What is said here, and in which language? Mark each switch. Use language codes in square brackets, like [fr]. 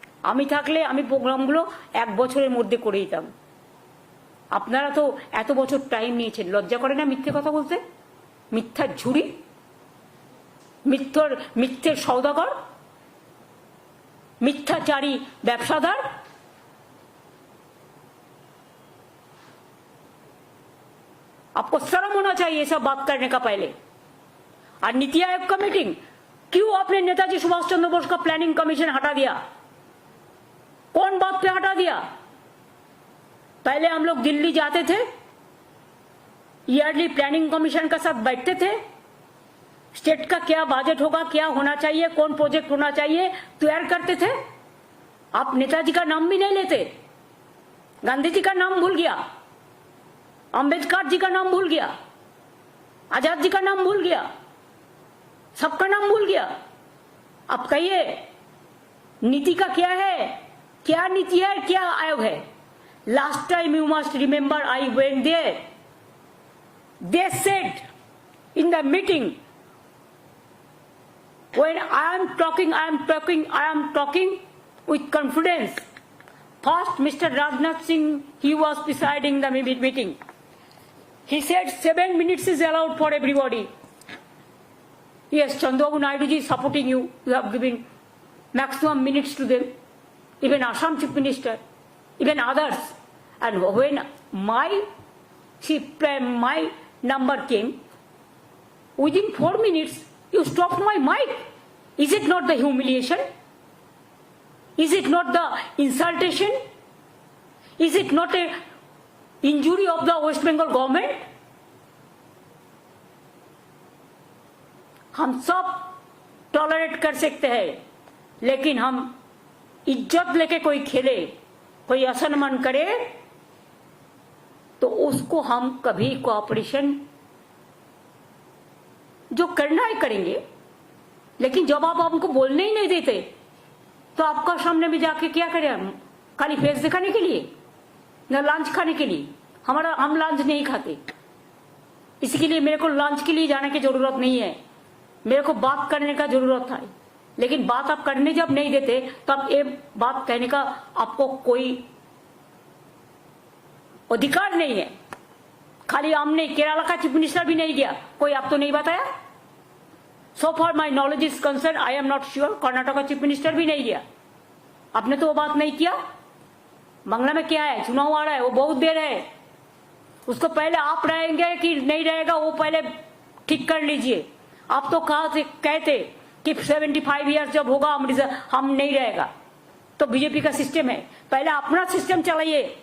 [bn] আমি থাকলে আমি প্রোগ্রামগুলো 1 বছরের মধ্যে করে দিতাম। আপনারা তো এত বছর টাইম নিয়েছেন, লজ্জা করে না মিথ্যে কথা বলতে? মিথ্যার ঝুড়ি, মিথ্যের সওদাগর, মিথ্যাচারী ব্যবসাদার। [hi] आपको शर्म होना चाहिए ये सब बात करने का पहले। और नीति आयोग का मीटिंग, क्यों आपने नेताजी सुभाष चंद्र बोस का प्लानिंग कमीशन हटा दिया? कौन बात पे हटा दिया? पहले हम लोग दिल्ली जाते थे, ईयरली प्लानिंग कमीशन का साथ बैठते थे, स्टेट का क्या बजट होगा, क्या होना चाहिए, कौन प्रोजेक्ट होना चाहिए, तैयार करते थे। आप नेताजी का नाम भी नहीं लेते, गांधी जी का नाम भूल गया, अंबेडकर जी का नाम भूल गया, आजाद जी का नाम भूल गया, सबका नाम भूल गया। अब कहिए नीति का क्या है, क्या नीति है, क्या आयोग है? [en] Last time you must remember I went there, they said in the meeting, when I am talking with confidence. First, Mr. Rajnath Singh, he was presiding the meeting. He said 7 minutes is allowed for everybody. Yes, Chandrababu Naidu ji is supporting you. You have given maximum minutes to them. Even Assam Chief Minister, even others. And when my number came, within 4 minutes, you stopped my mic. Is it not the humiliation? Is it not the insultation? Is it not a injury of the West Bengal government? [hi] हम सब tolerate कर सकते हैं, लेकिन हम इज्जत लेके कोई खेले, कोई असम्मान करे, तो उसको हम कभी कोऑपरेशन जो करना है करेंगे। लेकिन जब आप हमको बोलने ही नहीं देते, तो आपका सामने में जाके क्या करें हम? खाली फेस दिखाने के लिए, न लंच खाने के लिए? हम लंच नहीं खाते, इसके लिए मेरे को लंच के लिए जाने की जरूरत नहीं है, मेरे को बात करने का जरूरत है। लेकिन बात आप करने जब नहीं देते, तब ये बात कहने का आपको कोई अधिकार नहीं है। खाली हमने केरला का चीफ मिनिस्टर भी नहीं दिया, कोई आप तो नहीं बताया। [en] So far my knowledge is concerned, I am not sure, [hi] Karnataka का चीफ मिनिस्टर भी नहीं दिया। आपने तो वो बात नहीं किया। बांग्ला में क्या है, चुनाव आ रहा है, वो बहुत देर है, उसको पहले आप रहेंगे कि नहीं रहेगा वो पहले ठीक कर लीजिए। आप तो कहते कि 75 ईयर्स जब होगा हम नहीं रहेगा, तो बीजेपी का सिस्टम है, पहले अपना सिस्टम चलाइए।